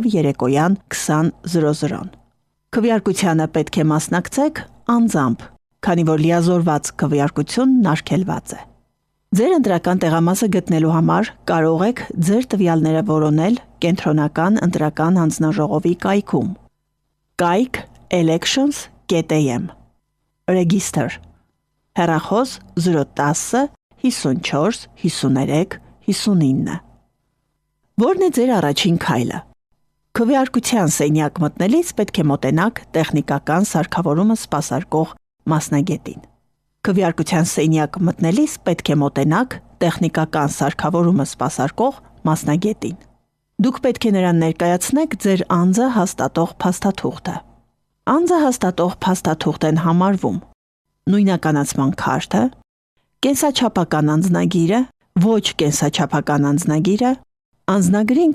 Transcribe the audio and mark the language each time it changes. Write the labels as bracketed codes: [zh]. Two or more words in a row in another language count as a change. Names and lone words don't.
[hy] երեկոյան 20:00-ն։ Քվեարկությանը պետք է մասնակցեք անձամբ, քանի որ լիազորված քվեարկությունն արգելված է։ Ձեր ընտրական տեղամասը գտնելու համար կարող եք ձեր տվյալները որոնել կենտրոնական ընտրական հանձնաժողովի կայքում կայք elections.am Register հեռախոս 010 54 53 59 Որն է ձեր առաջին քայլը։ Քվեարկության սենյակ մտնելիս պետք է մոտենաք տեխնիկական սարքավորումը սպասարկող մասնագետին։ Քվեարկության սենյակ մտնելիս պետք է մոտենաք տեխնիկական սարքավորումը սպասարկող մասնագետին։ Դուք պետք է նրան ներկայացնեք ձեր անձը հաստատող փաստաթուղթը։ Անձը հաստատող փաստաթուղթ են համարվում նույնականացման քարտը, կենսաչափական անձնագիրը, ոչ կենսաչափական անձնագիրը, անձնագրին